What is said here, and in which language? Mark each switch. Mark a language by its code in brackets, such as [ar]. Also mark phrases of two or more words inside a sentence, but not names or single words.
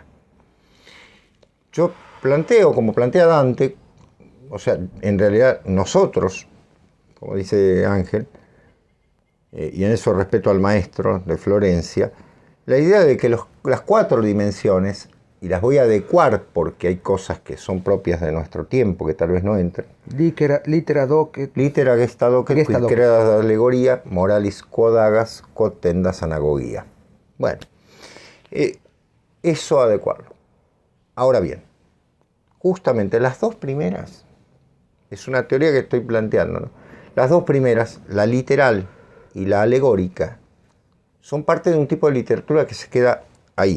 [es] Yo planteo, como plantea Dante, o sea, en realidad nosotros, como dice Ángel, y en eso respeto al maestro de Florencia, la idea de que las 4 dimensiones, y las voy a adecuar porque hay cosas que son propias de nuestro tiempo que tal vez no entren. [la] Litera docet. Litera gesta docet, quid creat alegoría, moralis quod agas, quod tendas anagogia. [es] Bueno, eso adecuarlo. Ahora bien, justamente las 2 primeras, es una teoría que estoy planteando, ¿no? Las 2 primeras, la literal y la alegórica, son parte de un tipo de literatura que se queda ahí.